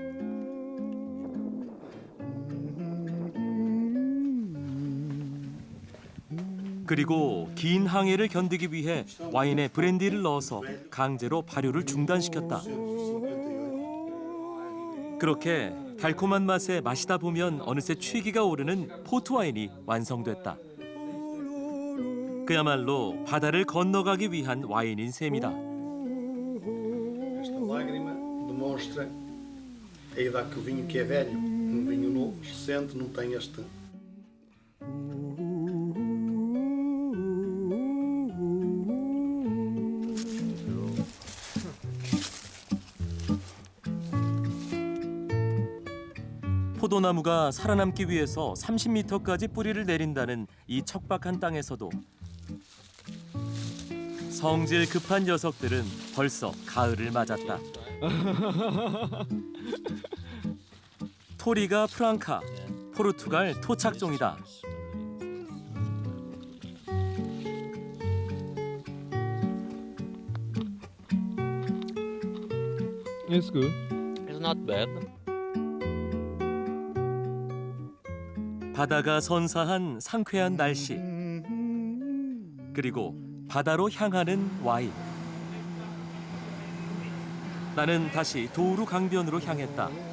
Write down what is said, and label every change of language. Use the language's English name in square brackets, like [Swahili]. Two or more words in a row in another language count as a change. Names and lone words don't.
[Korean] 그리고 긴 항해를 견디기 위해 와인에 브랜디를 넣어서 강제로 발효를 중단시켰다. 그렇게 달콤한 맛에 마시다 보면 어느새 취기가 오르는 포트 와인이 완성됐다. 그야말로 바다를 건너가기 위한 와인인 셈이다. [Portuguese] Esta lágrima demonstra a idade que o vinho que é velho, vinho novo, recente, não tem este. [Korean] 포도나무가 살아남기 위해서 30m까지 뿌리를 내린다는 이 척박한 땅에서도 성질 급한 녀석들은 벌써 가을을 맞았다. 토리가 프랑카, 포르투갈 토착종이다. [English] It's good. It's not bad. [Korean] 바다가 선사한 상쾌한 날씨, 그리고 바다로 향하는 와인. 나는 다시 도우루 강변으로 향했다.